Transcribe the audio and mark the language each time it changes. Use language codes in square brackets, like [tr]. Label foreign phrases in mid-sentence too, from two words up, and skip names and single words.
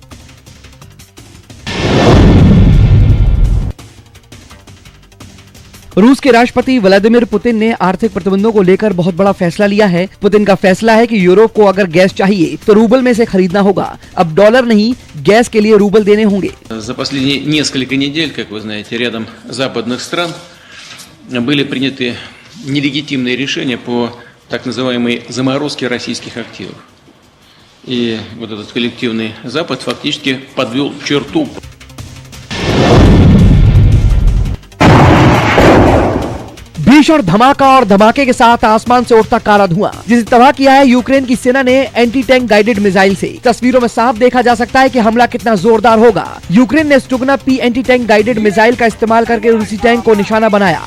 [hi] रूस के राष्ट्रपति व्लादिमीर पुतिन ने आर्थिक प्रतिबंधों को लेकर बहुत बड़ा फैसला लिया है। पुतिन का फैसला है कि यूरोप को अगर गैस चाहिए तो रूबल में से खरीदना होगा। अब डॉलर नहीं, गैस के लिए रूबल देने होंगे। [ru] За последние несколько недель, как вы знаете, рядом западных стран были приняты нелегитимные решения по так называемой заморозке российских активов. И вот этот коллективный Запад фактически подвел черту. [hi] भीषण धमाका और धमाके के साथ आसमान से उठता काला धुआं, जिसे तबाह किया है यूक्रेन की सेना ने [en] anti tank guided missile [hi] से। तस्वीरों में साफ देखा जा सकता है कि हमला कितना जोरदार होगा। यूक्रेन ने स्टुगना P [en] anti tank guided missile [hi] का इस्तेमाल करके रूसी टैंक को निशाना बनाया।